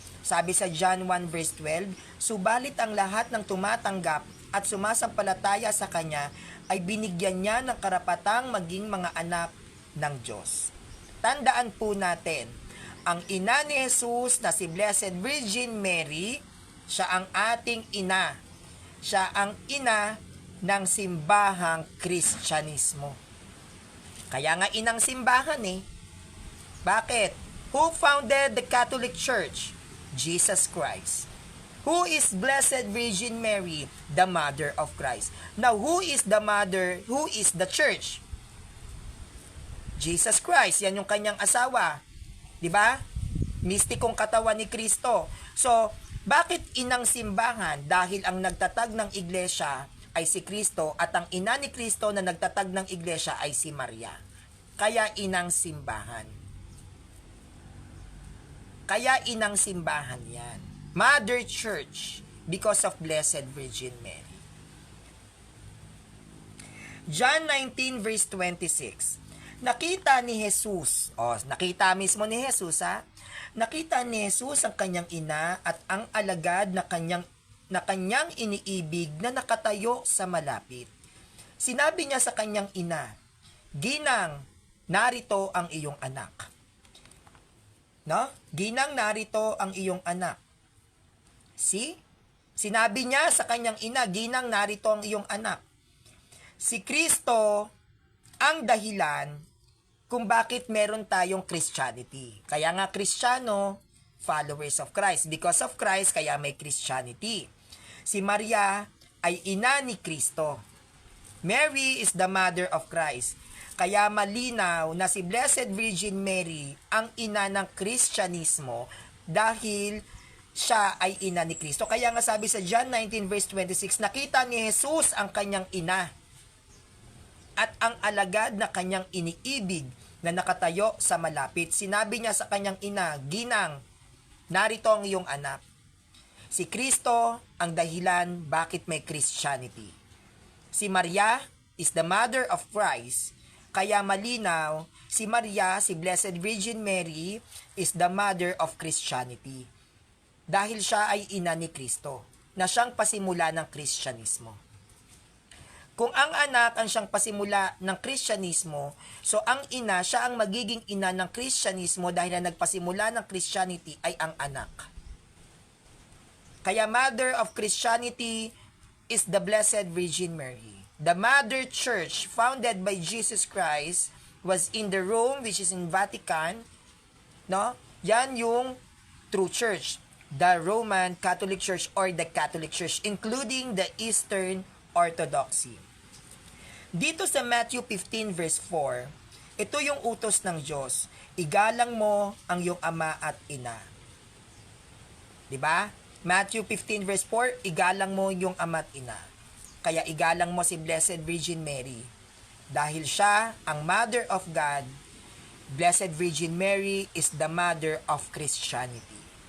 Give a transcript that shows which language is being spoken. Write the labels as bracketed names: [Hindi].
[Filipino] Sabi sa John 1 verse 12, subalit ang lahat ng tumatanggap at sumasampalataya sa Kanya ay binigyan niya ng karapatang maging mga anak ng Diyos. Tandaan po natin, ang ina ni Jesus na si Blessed Virgin Mary, siya ang ating ina. Siya ang ina ng simbahang Kristyanismo. Kaya nga inang simbahan eh. Bakit? [English] Who founded the Catholic Church? Jesus Christ. Who is Blessed Virgin Mary? The Mother of Christ. Now, who is the mother? Who is the church? Jesus Christ. [Filipino] Yan yung kanyang asawa. Diba? Mistikong katawan ni Kristo. So, bakit inang simbahan? Dahil ang nagtatag ng iglesia ay si Kristo at ang ina ni Kristo na nagtatag ng iglesia ay si Maria. Kaya inang simbahan. Kaya inang simbahan yan. [English] Mother Church because of Blessed Virgin Mary. John 19 verse 26. [Filipino] Nakita ni Jesus, nakita mismo ni Jesus nakita ni Jesus ang kanyang ina at ang alagad na kanyang iniibig na nakatayo sa malapit. Sinabi niya sa kanyang ina, Ginang, narito ang iyong anak. No? Ginang, narito ang iyong anak. See? Sinabi niya sa kanyang ina, Ginang, narito ang iyong anak. Si Kristo ang dahilan kung bakit meron tayong Christianity. Kaya nga Kristiyano, [English] followers of Christ. Because of Christ, [Filipino] kaya may Christianity. Si Maria ay ina ni Kristo. [English] Mary is the mother of Christ. [Filipino] Kaya malinaw na si Blessed Virgin Mary ang ina ng Kristyanismo dahil siya ay ina ni Kristo. Kaya nga sabi sa John 19 verse 26, nakita ni Jesus ang kanyang ina at ang alagad na kanyang iniibig na nakatayo sa malapit. Sinabi niya sa kanyang ina, Ginang, narito ang iyong anak. Si Kristo ang dahilan bakit may Christianity. [English] Si Maria is the mother of Christ. [Filipino] Kaya malinaw, [English] si Maria, si Blessed Virgin Mary, is the mother of Christianity. [Filipino] Dahil siya ay ina ni Kristo, na siyang pasimula ng Kristyanismo. Kung ang anak ang siyang pasimula ng Kristyanismo, so ang ina, siya ang magiging ina ng Kristyanismo dahil na nagpasimula ng Christianity ay ang anak. [English] Kaya mother of Christianity is the Blessed Virgin Mary. The Mother Church founded by Jesus Christ was in the Rome, which is in Vatican. No? [Filipino] Yan yung [English] true church. The Roman Catholic Church or the Catholic Church, including the Eastern Orthodoxy. [Filipino] Dito sa Matthew 15 verse 4, ito yung utos ng Diyos. Igalang mo ang iyong ama at ina. Diba? Matthew 15 verse 4, igalang mo yung ama at ina. Kaya igalang mo si [English] Blessed Virgin Mary. Dahil siya ang Mother of God, Blessed Virgin Mary is the Mother of Christianity.